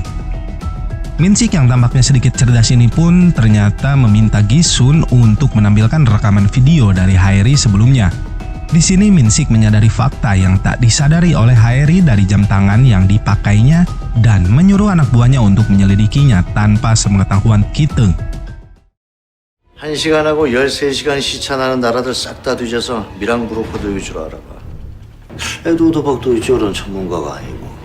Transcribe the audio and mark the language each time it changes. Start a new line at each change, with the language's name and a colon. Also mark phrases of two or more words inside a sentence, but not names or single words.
Indonesian: Min-sik yang tampaknya sedikit cerdas ini pun ternyata meminta Gi-sun untuk menampilkan rekaman video dari Haeri sebelumnya. Di sini Min-sik menyadari fakta yang tak disadari oleh Haeri dari jam tangan yang dipakainya dan menyuruh anak buahnya untuk menyelidikinya tanpa sepengetahuan Ki-teung.
Korean: 1시간하고 13시간 시차 나는 나라들 싹 다 뒤져서 미랑 브로커도 위주로 알아봐. 에드워드 박도 이쪽은 전문가가 아니고.